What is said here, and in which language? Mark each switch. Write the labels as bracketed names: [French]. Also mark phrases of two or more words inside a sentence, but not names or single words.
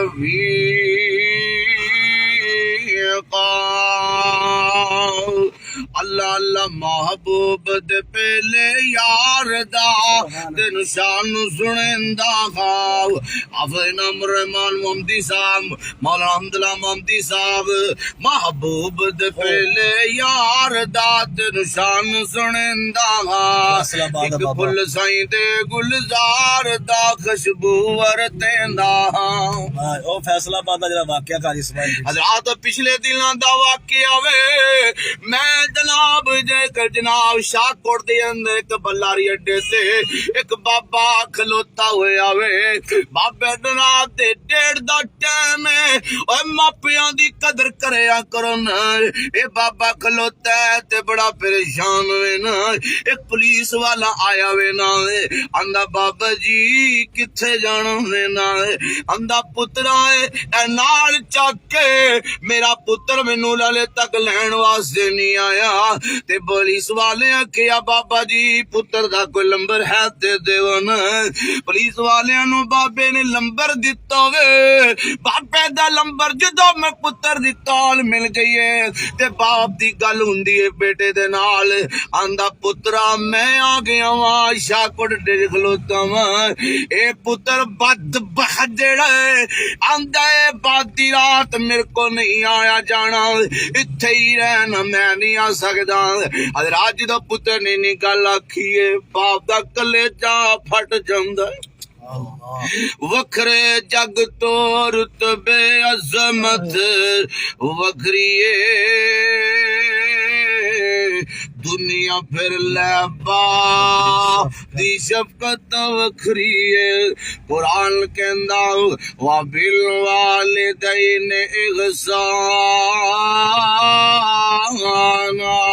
[Punjabi] رفیقا اللہ اللہ محبوب دے پہلے یار دا تین شان سنندا ہاں حافظ نمر رحمان محمدی صاحب مولانا حمداللہ محمدی صاحب محبوب دے پہلے یار دا تین شان سنندا ہاں ایک پھل سائیں دے گلزار دا خوشبو ورتیندا ہاں او فیصلہ آباد دا جڑا واقعہ قاری اسماعیل جی حضرات پچھلے دنوں دا واقعہ وے میں جناب جناب شاہ کوٹ دے اندر ایک بلاری اڈے تے ایک بابا کھلوتا ہویا وے بابے جناب دے ڈیڑھ دا ٹائم ہے اوے ماپیاں دی قدر کریا کرو نا اے بابا کھلوتا ہے تے بڑا پریشان وے نا ایک پولیس والا آیا وے نا آندا بابا جی کتھے جانا وے نا آندا پترا اے نال چک کے میرا پتر مینوں لالے تک لین واسطے نہیں آیا تے پولیس والے آکھیا بابا جی پتر دا کوئی نمبر ہے تے دیو نا پولیس والیاں نوں بابے نے نمبر دتا وے بابے دا نمبر جدوں میں پتر دی کال مل گئی ہے تے باپ دی گل ہوندی ہے بیٹے دے نال آندا پترا میں آ گیا واں شاہ کوٹ ڈے کھلوتا واں اے پتر بدبخت جڑا ہے آندا اے بادی رات میرے کو نہیں آیا جانا اتھے ہی رہنا میں نہیں آ سکدا حضرات جدوں پتر نے نی گل آکھی ہے باپ دا کلیجہ پھٹ جاندا ہے وکھرے جگ تو رتبے عظمت وکھری دنیا پھر لے باپ دی شفقت وکھری قرآن کہندا [Arabic] وبالوالدین احسانا